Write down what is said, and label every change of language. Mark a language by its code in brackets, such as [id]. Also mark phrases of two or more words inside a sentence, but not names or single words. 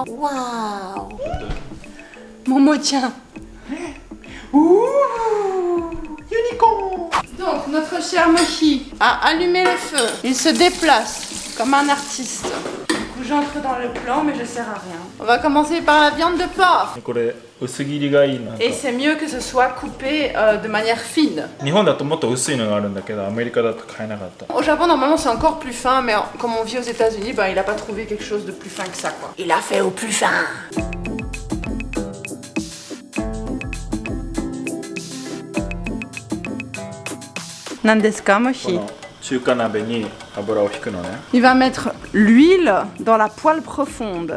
[fr] Waouh. Momo, tiens. Ouh. Unicorn. Donc, notre cher Mochi a allumé le feu. Il se déplace comme un artiste. Du coup, j'entre dans le plan, mais je sers à rien. On va commencer par la viande de porc. [ja] これ薄切りがいいな。 [fr] Et c'est mieux que ce soit coupé de manière fine. [ja] 日本だともっと薄いのがあるんだけど、アメリカだと買えなかった。 [fr] Au Japon, normalement, c'est encore plus fin, mais comme on vit aux États-Unis, il a pas trouvé quelque chose de plus fin que ça, quoi. Il a fait au plus fin. Nandeska, Mochi. [ja] 中華鍋に油を引くのね。 [fr] Il va mettre l'huile dans la poêle profonde.